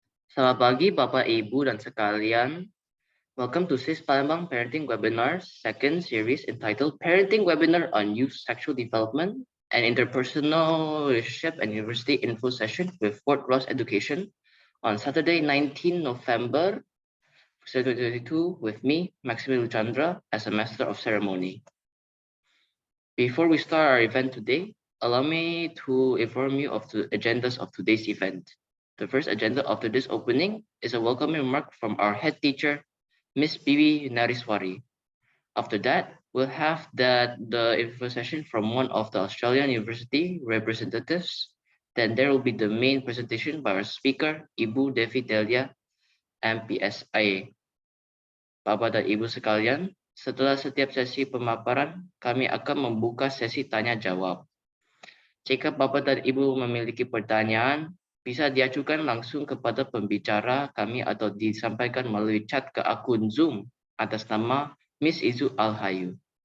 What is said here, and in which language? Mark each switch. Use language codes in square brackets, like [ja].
[id] Selamat pagi Bapak Ibu dan sekalian. [en] Welcome to SIS Palembang Parenting Webinar second series entitled Parenting Webinar on Youth Sexual Development and Interpersonal Relationship and University Info Session with Fort Ross Education on Saturday 19 November 2022 with me, Maximil Chandra, as a Master of Ceremony. Before we start our event today, allow me to inform you of the agendas of today's event. The first agenda of today's opening is a welcoming remark from our head teacher, Miss Bibi Nariswari. After that, we'll have the info session from one of the Australian University representatives. Then there will be the main presentation by our speaker, Ibu Devi Delia, MPSIA. [id] Bapak dan Ibu sekalian, setelah setiap sesi pemaparan, kami akan membuka sesi tanya jawab. Jika Bapak dan Ibu memiliki pertanyaan, bisa diajukan langsung kepada pembicara kami atau disampaikan melalui chat ke akun Zoom atas nama Miss Izu Alhayu.